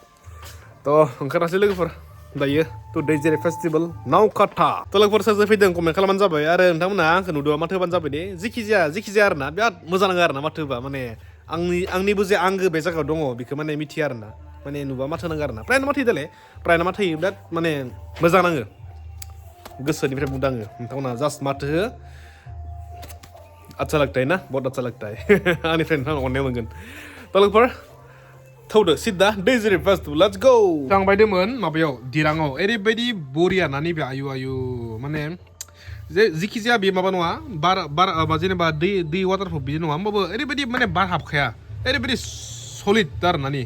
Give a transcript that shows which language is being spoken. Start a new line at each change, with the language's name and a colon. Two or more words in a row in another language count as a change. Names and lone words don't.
Bodo: थ' ओंखारनोसै लोगोफोर दायो थ' दैजिरि फेस्टिभेल नावकाटा थ' लोगोफोर सोर फैदों कमेन्ट खालामबानो जाबाय आरो नोंथांमोना आंखौ नुदोंबा माथो होबानो जाबाय दे जेखिजाया आरो ना बिराद मोजां नाङो आरो ना माथो होबा माने आंनिबो जे आंगो बे जायगायाव दङ बेखौ माने मिथिया आरोना माने नुबा माथो नाङो आरोना प्रायना माथो दाले प्रायना माथो बिराद माने मोजां नाङो गोसोनिफ्राय बुंदों आङो नोंथांमोना जास्ट माथो हो
Hindi: अच्छा लगता है ना बहुत अच्छा लगता है
Bodo: आंनि फ्रेन्ड अननायाव मोनगोन थ' लोगोफोर थौदो सिद्दा दैजिरि
English: first let's go
Bodo: थांबायदोंमोन माबायाव दिराङाव ओरैबायदि बरिया ना नैबे आयु आयु माने जे जिखि जाया बे माबा नङा बार जेनेबा दै वाटारफल बिदि नङा होमबाबो ओरैबायदि माने बार हाबखाया ओरैबायदि सलिड आरोना नि